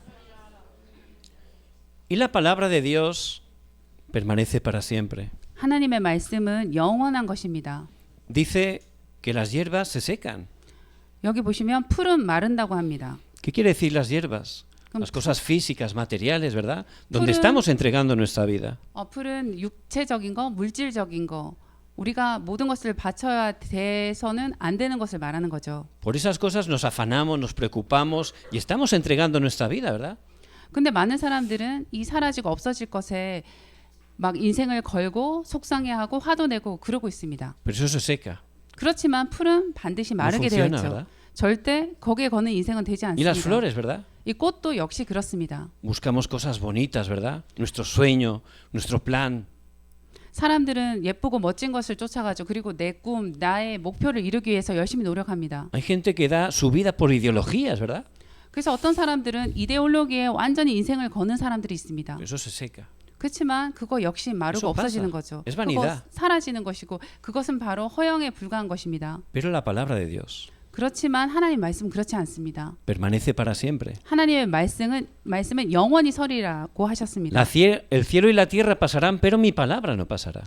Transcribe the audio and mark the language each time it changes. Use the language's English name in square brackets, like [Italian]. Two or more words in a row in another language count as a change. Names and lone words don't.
[Spanish] Y la palabra de Dios permanece para siempre. [Korean] 하나님의 말씀은 영원한 것입니다. [Spanish] Dice que las hierbas se secan. [Korean] 여기 보시면 풀은 마른다고 합니다. [Spanish] ¿Qué quiere decir las hierbas? Las cosas físicas, materiales, ¿verdad? Donde estamos entregando nuestra vida. [Korean] 풀은 육체적인 거, 물질적인 거. 우리가 모든 것을 바쳐야 돼서는 안 되는 것을 말하는 거죠. [Spanish] Por esas cosas nos afanamos, nos preocupamos y estamos entregando nuestra vida, ¿verdad? [Korean] 근데 많은 사람들은 이 사라지고 없어질 것에 막 인생을 걸고 속상해하고 화도 내고 그러고 있습니다. [Spanish] Pero eso se seca. [Korean] 그렇지만 풀은 반드시 [Spanish] No [Korean] 마르게 되어 [Spanish] funciona, [Korean] 있죠. [Spanish] ¿verdad? [Korean] 절대 거기에 거는 인생은 되지 [Spanish] Y las [Korean] 않습니다. [Spanish] flores, ¿verdad? [Korean] 이 꽃도 역시 그렇습니다. [Spanish] Buscamos cosas bonitas, ¿verdad? Nuestro sueño, nuestro plan. [Korean] 사람들은 예쁘고 멋진 것을 쫓아가죠. 그리고 내 꿈, 나의 목표를 이루기 위해서 열심히 노력합니다. [Spanish] Hay gente que da su vida por ideologías, ¿verdad? [Korean] 그래서 어떤 사람들은 이데올로기에 완전히 인생을 거는 사람들이 있습니다. [Spanish] Eso se seca. [Korean] 그렇지만 그거 역시 마르고 [Spanish] Eso [Korean] 없어지는 [Spanish] pasa. [Korean] 거죠. [Spanish] Es [Korean] 그거 [Spanish] vanidad. [Korean] 사라지는 것이고 그것은 바로 허영에 불과한 것입니다. [Spanish] Pero la palabra de Dios [Korean] 그렇지만 하나님 말씀은 그렇지 않습니다. [Spanish] permanece para siempre. [Korean] 하나님의 말씀은 영원히 서리라고 하셨습니다. [Spanish] El cielo y la tierra pasarán, pero mi palabra no pasará.